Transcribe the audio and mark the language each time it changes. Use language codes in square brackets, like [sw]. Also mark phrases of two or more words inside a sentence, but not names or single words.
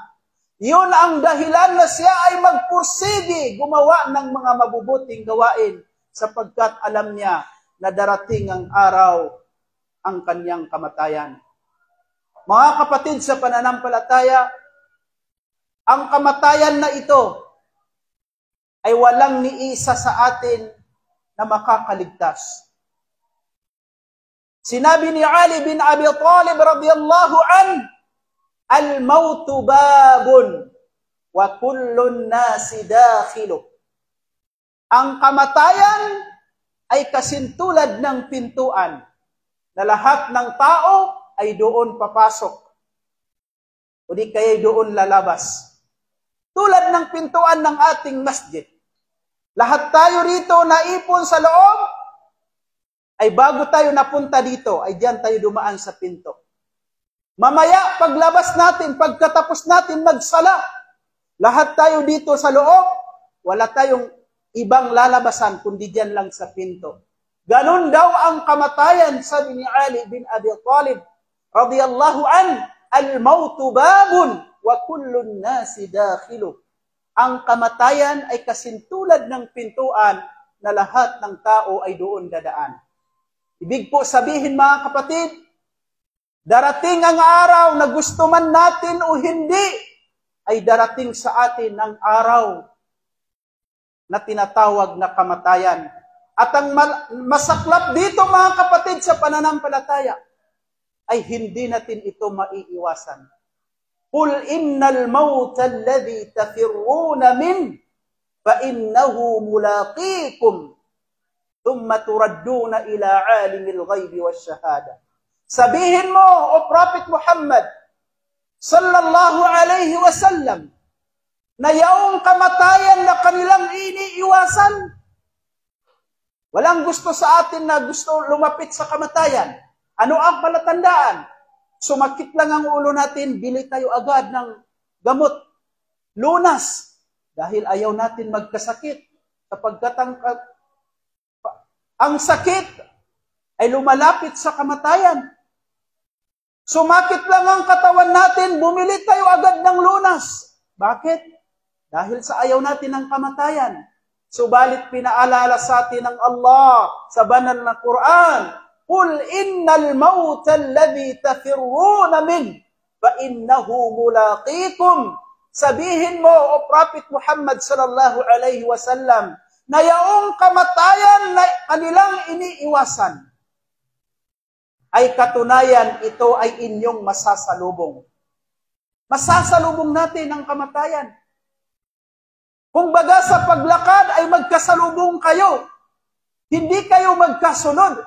[tl] Yun ang dahilan na siya ay magpursige gumawa ng mga mabubuting gawain, sapagkat alam niya na darating ang araw ang kanyang kamatayan. Mga kapatid sa pananampalataya, ang kamatayan na ito ay walang niisa sa atin na makakaligtas. Sinabi ni Ali bin Abi Talib [ar] رضي الله عنه الموت باب وكل الناس داخله. [tl] Ang kamatayan ay kasintulad ng pintuan na lahat ng tao ay doon papasok. O di kaya doon lalabas. Tulad ng pintuan ng ating masjid. Lahat tayo rito naipon sa loob, ay bago tayo napunta dito, ay diyan tayo dumaan sa pinto. Mamaya, paglabas natin, pagkatapos natin magsala, lahat tayo dito sa loob, wala tayong ibang lalabasan, kundi diyan lang sa pinto. Ganon daw ang kamatayan, sabi ni Ali bin Abi Talib, [ar] رضي الله عن الموت باب وكل الناس داخله. [tl] Ang kamatayan ay kasintulad ng pintuan na lahat ng tao ay doon dadaan. Ibig po sabihin mga kapatid, darating ang araw na gusto man natin o hindi, ay darating sa atin ang araw na tinatawag na kamatayan. At ang masaklap dito mga kapatid sa pananampalataya, ay hindi natin ito maiiwasan. [ar] قل إن الموت الذي تفرون منه فإنه ملاقيكم ثم تردون إلى عالم الغيب والشهادة. [tl] Sabihin mo, [en] O Prophet [tl] Muhammad [ar] صلى الله عليه وسلم, [tl] na yaong kamatayan na kanilang iniiwasan. Walang gusto sa atin na gusto lumapit sa kamatayan. Ano ang palatandaan? Sumakit lang ang ulo natin, bili tayo agad ng gamot, lunas, dahil ayaw natin magkasakit. Sapagkat ang sakit ay lumalapit sa kamatayan. Sumakit lang ang katawan natin, bumili tayo agad ng lunas. Bakit? Dahil sa ayaw natin ng kamatayan. Subalit pinaalala sa atin ng Allah sa banal na Quran, [ar] قل إن الموت الذي تفرون منه فإنه ملاقيكم. [tl] Sabihin mo, [en] O Prophet [tl] Muhammad [ar] صلى الله عليه وسلم, [tl] na yaong kamatayan na kanilang iniiwasan, ay katunayan ito ay inyong masasalubong. Masasalubong natin ang kamatayan. Kung baga sa paglakad ay magkasalubong kayo, hindi kayo magkasunod.